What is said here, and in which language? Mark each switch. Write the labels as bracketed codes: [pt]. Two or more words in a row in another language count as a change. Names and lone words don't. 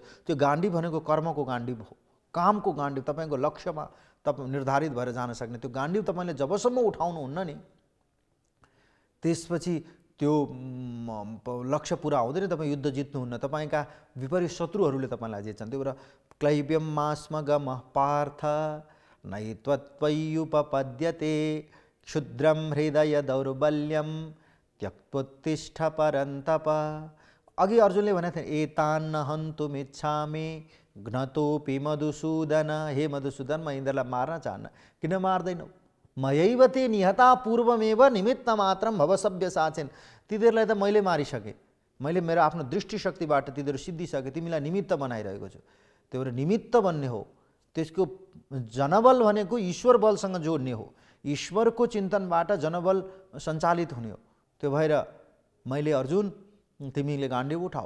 [ne] त्यो गाण्डीव भनेको कर्मको गाण्डीव हो, कामको गाण्डीव, तपाईँको लक्ष्यमा तपाईँ निर्धारित भएर जान सक्ने त्यो गाण्डीव तपाईँले जबसम्म उठाउनुहुन्न नि, त्यसपछि त्यो लक्ष्य पुरा हुँदैन, तपाईँ युद्ध जित्नुहुन्न। तपाईँका विपरीत शत्रुहरूले तपाईँलाई जित्छन्। त्यो भएर [sa] क्लैव्यम मास्मगम पार्थ नैत्वत्वयुपपद्यते क्षुद्रम हृदय दौर्बल्यम त्यक्त्वोत्तिष्ठ परन्तप। [ne] अघि अर्जुनले भनेको थिए, [sa] एतान्न हन्तुमिच्छामि घ्नतोऽपि मधुसूदन। [ne] हे मधुसूदन, म यिनीहरूलाई मार्न चाहन्न। किन मार्दैनौ? [sa] मयैव ते निहता पूर्वमेव निमित्त मात्रम भव सभ्यसाचिन। [ne] तिनीहरूलाई त मैले मारिसकेँ, मैले मेरो आफ्नो दृष्टिशक्तिबाट तिनीहरू सिद्धिसके, तिमीलाई निमित्त बनाइरहेको छु। त्यो भएर निमित्त बन्ने हो। त्यसको जनबल भनेको ईश्वर बलसँग जोड्ने हो। ईश्वरको चिन्तनबाट जनबल सञ्चालित हुने हो। त्यो भएर मैले अर्जुन, तिमीले गाण्डीव उठाऊ।